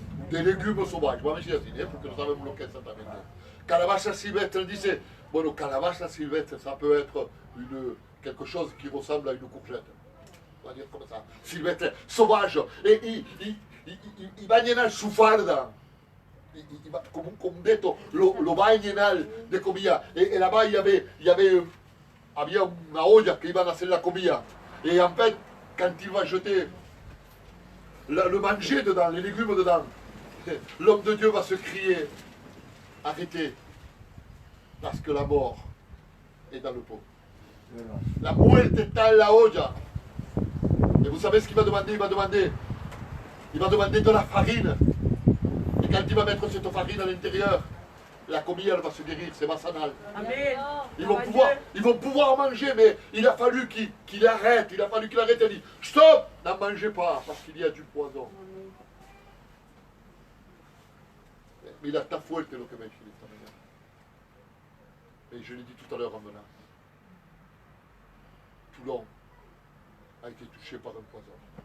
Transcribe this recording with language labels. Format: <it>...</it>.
<fr>Des légumes sauvages,</fr> <es>vamos a decir así,</es> <fr>porque no sabemos lo que es exactamente.</fr> <es>Calabaza silvestre, dice, bueno, calabaza silvestre,</es> <fr>ça peut être quelque chose qui ressemble à une courgette. On va dire comme ça, silvestre, sauvage. Et il va</fr> <es>llenar su farda. Como un detto, lo va a llenar de comida.</es> <fr>Et là-bas, il y avait une olla qui</fr> <es>iban a hacer la comida.</es> <fr>Et en fait, quand il va jeter le manger dedans, les légumes dedans, l'homme de Dieu va se crier, arrêtez, parce que la mort est dans le pot.</fr> <es>La muerte está en la olla.</es> <fr>Et vous savez ce qu'il va demander? Il va demander de la farine. Et quand il va mettre cette farine à l'intérieur,</fr> <es>la comida</es> <fr>elle va se guérir, c'est massanal. Amen. Ils vont pouvoir manger, mais il a fallu qu'il arrête. Il a fallu qu'il arrête et dit, stop, n'en mangez pas, parce qu'il y a du poison.</fr> <es>Mira, está fuerte lo que me dice esta mañana.</es> <fr>Et je l'ai dit tout à l'heure en venant. Toulon a été touché par un poison.</fr>